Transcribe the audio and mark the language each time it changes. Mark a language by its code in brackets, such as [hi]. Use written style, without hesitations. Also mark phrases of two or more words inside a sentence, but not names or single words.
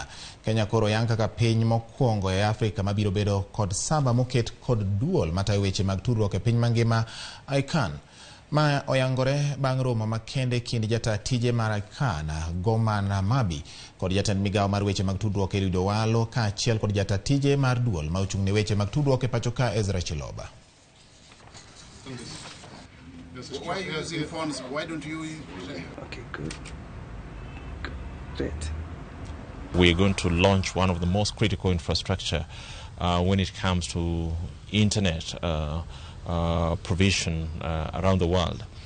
[luo] Kenya koro yang kaka piny mokwongo e Afrika mabiro bedo kod saba moket kod duol matayo weche mag tudruok e piny mangima ICANN. Ma oyangore bang' romo makende kind jata tije mar ICANN Goman Mabi kod jatend migawo mar weche mag tudruok e Rido Walo kaachiel kod jata tije mar duol ma ochung' ne weche mag tudruok e pacho ka Ezra Chiloba. [en] Why are you using phones? Why don't you say? Okay, good. Great. We're going to launch one of the most critical infrastructure when it comes to internet provision around the world.